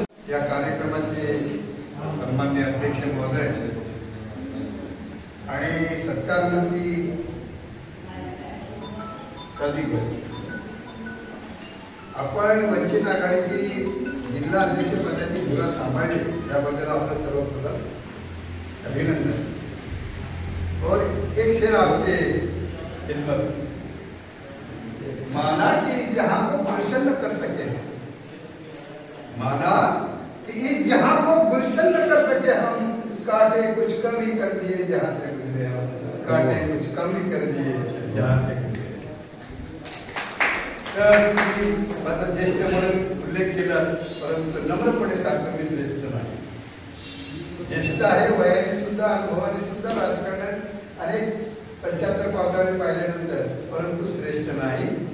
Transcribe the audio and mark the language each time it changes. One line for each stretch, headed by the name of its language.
Marathi: या कार्यक्रमाचे सन्माननीय अध्यक्ष महोदय आणि सत्कार मंत्री सादिकबाई, आपण वंचित आघाडीची जिल्हा अध्यक्ष पदाची धुरा सांभाळली त्याबद्दल आपलं सर्वप्रथम अभिनंदन.
Hindi: और एक शेर आपके खिदमत, माना कि इस जहां को गुलशन न कर सके, माना कि इस जहां को गुलशन न कर सके हम, काटे कुछ कम ही कर दिए जहां से गुजरे हम, काटे कुछ कम ही कर दिए जहां से गुजरे.
Marathi: तर माझा ज्येष्ठ म्हणून उल्लेख केला, परंतु नम्रपणे सांगतो मी श्रेष्ठ नाही. ज्येष्ठ आहे, वयाने सुद्धा सुद्धा अनुभवाने सुद्धा राजकारणात अनेक 75 पावसाळे पाहिल्यानंतर परंतु श्रेष्ठ नाही.